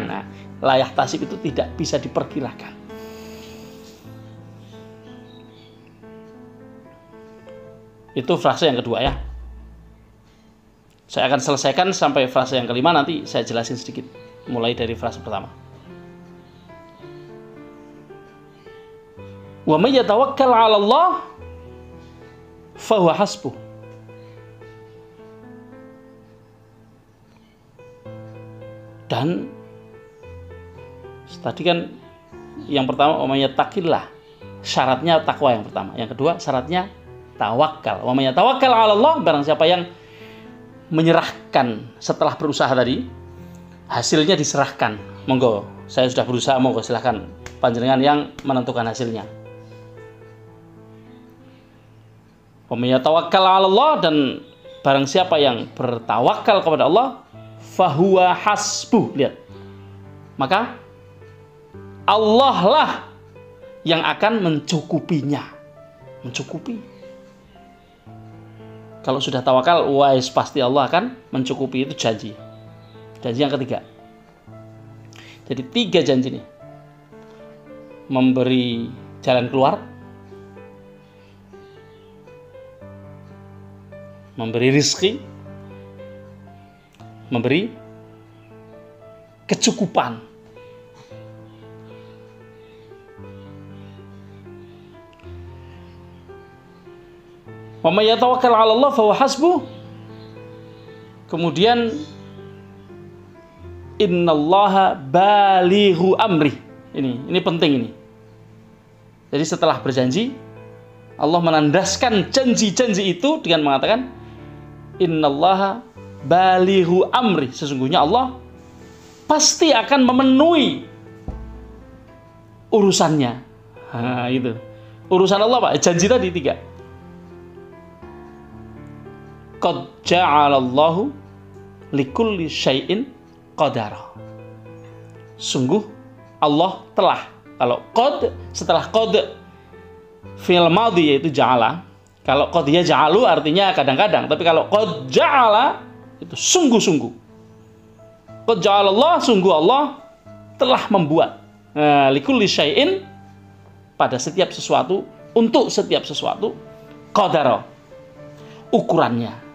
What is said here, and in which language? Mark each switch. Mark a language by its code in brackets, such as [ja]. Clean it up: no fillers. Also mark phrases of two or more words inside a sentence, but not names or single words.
[id] Nah, [ar] لا يحتسب [id] itu tidak bisa diperkirakan. Itu frase yang kedua ya. Saya akan selesaikan sampai frase yang kelima, nanti saya jelasin sedikit mulai dari frase pertama. [ar] ومن يتوكل على الله فهو حسبه. [id] Dan tadi kan yang pertama [ar] ومن يتق الله, [id] syaratnya takwa yang pertama. Yang kedua syaratnya tawakal. [ar] ومن يتوكل على الله, [id] barang siapa yang menyerahkan setelah berusaha tadi, hasilnya diserahkan. Monggo, saya sudah berusaha, monggo silahkan panjenengan yang menentukan hasilnya. [ar] ومن يتوكل على الله, [id] dan barang siapa yang bertawakal kepada Allah, [ar] فهو حسبه. [id] Lihat, maka Allah lah yang akan mencukupinya. Mencukupi. Kalau sudah tawakal, wais pasti Allah akan mencukupi. Itu janji. Janji yang ketiga. Jadi 3 janji nih. Memberi jalan keluar, memberi rezeki, memberi kecukupan. [ar] ومن يتوكل على الله فهو حسبه. Kemudian إن الله بالغ أمره. [id] Ini penting ini. Jadi setelah berjanji, Allah menandaskan janji-janji itu dengan mengatakan [ar] إن الله بالغ أمره. [id] Sesungguhnya Allah pasti akan memenuhi urusannya. Nah, itu. Urusan Allah, Pak. Janji tadi 3. [ar] قد جعل الله لكل شيء قدرا. [id] Sungguh Allah telah. Kalau qad, setelah qad [ar] فعل ماضي [id] yaitu ja'ala. Kalau [ar] قد يجعل [id] artinya kadang-kadang, tapi kalau [ar] قد جعل [id] itu sungguh-sungguh. [ar] قد جعل الله, [id] sungguh Allah telah membuat [ar] لكل شيء, [id] pada setiap sesuatu, untuk setiap sesuatu, qadara, ukurannya.